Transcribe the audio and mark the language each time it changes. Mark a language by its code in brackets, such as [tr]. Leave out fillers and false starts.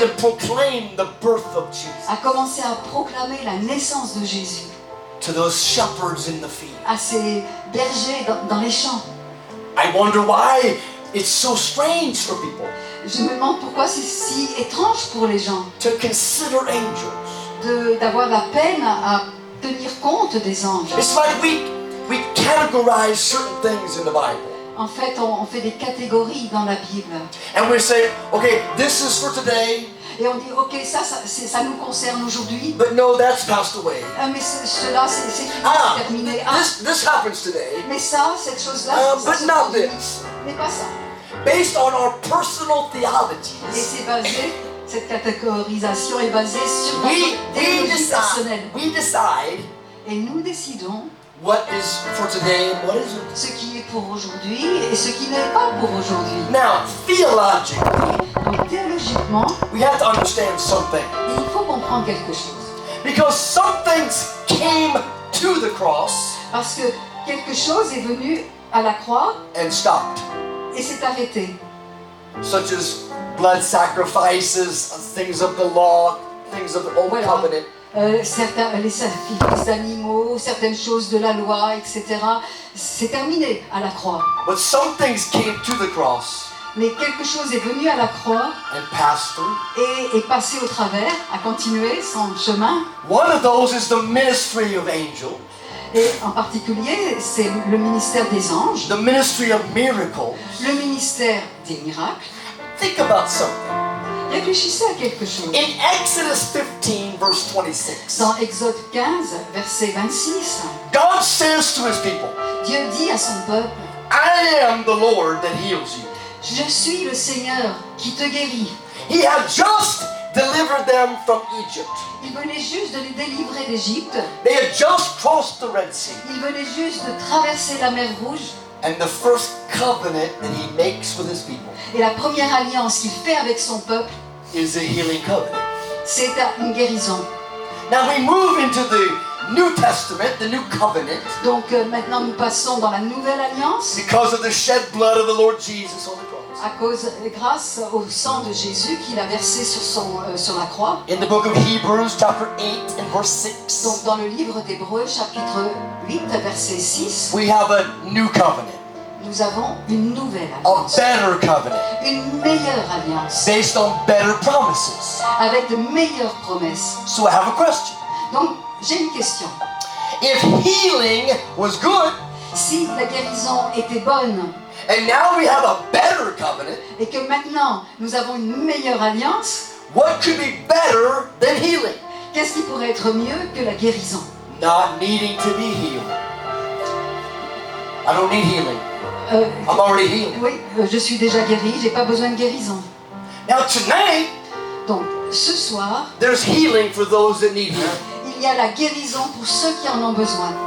[en] to proclaim the birth of Jesus [fr] a commencé à proclamer la naissance de Jésus [en] to those shepherds in the field. [fr] à ces bergers dans les champs. [en] I wonder why it's so strange for people [fr] Je me demande pourquoi c'est si étrange pour les gens [en] to consider angels. [fr] d'avoir la peine à tenir compte des anges. [en] It's like we categorize certain things in the Bible. [fr] En fait, on fait des catégories dans la Bible. [en] And we say, okay, this is for today, [fr] Et on dit, ok, ça nous concerne aujourd'hui, [en] but no, that's passed away. [fr] mais cela, c'est fini, Ah, c'est terminé. Ah, [en] this happens today, [fr] mais ça, cette chose-là, ça [en] but [fr] se [en] not [fr] produit. [en] this. [fr] Mais pas ça. [en] Based on our personal [fr] Et [en] theologies, [fr] c'est basé, cette catégorisation est basée sur [en] we [fr] notre théologie personnelle. [en] decide [fr] Et nous décidons [en] what is for today and what isn't. [fr] Ce qui est pour aujourd'hui et ce qui n'est pas pour aujourd'hui. [en] Now, theologically, [fr] Donc théologiquement, [en] we have to understand something. [fr] il faut comprendre quelque chose. [en] Because some things came to the cross [fr] Parce que quelque chose est venu à la croix [en] and stopped. [fr] et s'est arrêté. [en] Such as blood sacrifices, things of the law, things of the old [fr] Voilà. [en] covenant. [fr] Les sacrifices d'animaux, certaines choses de la loi, etc. C'est terminé à la croix. [en] But some things came to the cross [fr] Mais quelque chose est venu à la croix [en] and passed through. [fr] et est passé au travers, a continué son chemin. [en] One of those is the ministry of angels, [fr] Et en particulier, c'est le ministère des anges, [en] the ministry of miracles. [fr] le ministère des miracles. [en] Think about something. [fr] Réfléchissez à quelque chose. [en] In Exodus 15, verse 26, [fr] Dans Exode 15, verset 26, [en] God says to his people, [fr] Dieu dit à son peuple, [en] I am the Lord that heals you. [fr] je suis le Seigneur qui te guérit. [en] He had just delivered them from Egypt. [fr] Il venait juste de les délivrer d'Égypte. [en] They had just crossed the Red Sea. [fr] Il venait juste de traverser la mer Rouge. [en] And the first covenant that he makes with his people [fr] Et la première alliance qu'il fait avec son peuple, [en] is a healing covenant. [fr] c'est une guérison. [en] Now we move into the New Testament, the New Covenant, [fr] Donc maintenant nous passons dans la nouvelle alliance [en] because of the shed blood of the Lord Jesus on the cross. [fr] grâce au sang de Jésus qu'il a versé sur la croix. [en] In the book of Hebrews, chapter 8 and verse 6, [fr] Donc dans le livre d'Hébreux, chapitre 8, verset 6, [en] we have a new covenant, [fr] nous avons une nouvelle [en] a [fr] alliance, [en] better covenant, [fr] une meilleure alliance, [en] based on better promises. [fr] avec de meilleures promesses. [en] So I have a question. [fr] Donc j'ai une question. [en] If healing was good, [fr] Si la guérison était bonne [en] and now we have a better covenant, [fr] et que maintenant nous avons une meilleure alliance, [en] what could be better than healing? [fr] qu'est-ce qui pourrait être mieux que la guérison? [en] Not needing to be healed. I don't need healing. Euh, I'm already healed. [fr] oui, je suis déjà guéri, j'ai pas besoin de guérison. [en] Now tonight, [fr] Donc ce soir, [en] there's healing for those that need healing. [fr] il y a la guérison pour ceux qui en ont besoin.